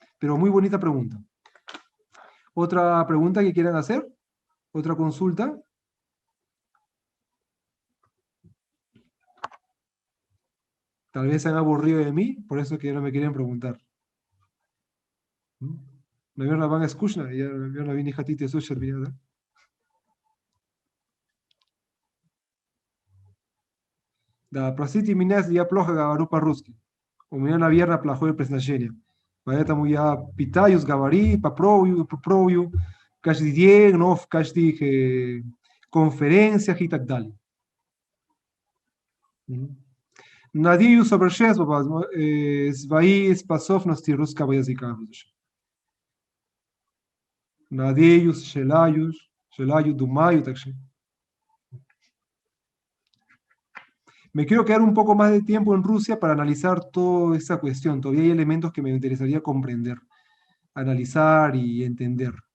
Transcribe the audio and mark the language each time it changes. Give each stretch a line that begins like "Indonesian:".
Spanish: Pero muy bonita pregunta. ¿Otra pregunta que quieran hacer? ¿Otra consulta? Tal vez se han aburrido de mí, por eso que ya no me quieren preguntar.
Russian: Naверное, вам скучно, я, наверное, вы не хотите слушать меня, да? Да, простите меня, если я плохо говорю по-русски. У меня, наверное, плохое произношение. Поэтому я пытаюсь говорить, попробую каждый день, но в каждых конференциях и так далее. Mhm. Надеюсь, обращаюсь, свои способности русского языка. Надеюсь, желаю, думаю, так что.
Spanish: Me quiero quedar un poco más de tiempo en Rusia para analizar toda esa cuestión. Todavía hay elementos que me interesaría comprender, analizar y entender.